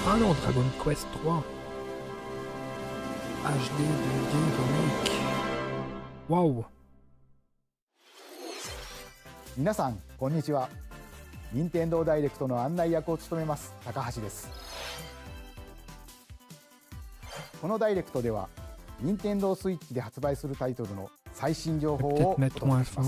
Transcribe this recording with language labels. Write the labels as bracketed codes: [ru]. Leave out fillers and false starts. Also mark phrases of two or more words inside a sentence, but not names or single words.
[fr] Ah non, Dragon Quest 3. HD 2D remake. Waouh. [ja] 皆さんこんにちは。任天堂ダイレクトの案内役を務めます高橋です。このダイレクトでは任天堂スイッチで発売するタイトルの最新情報をお届けします。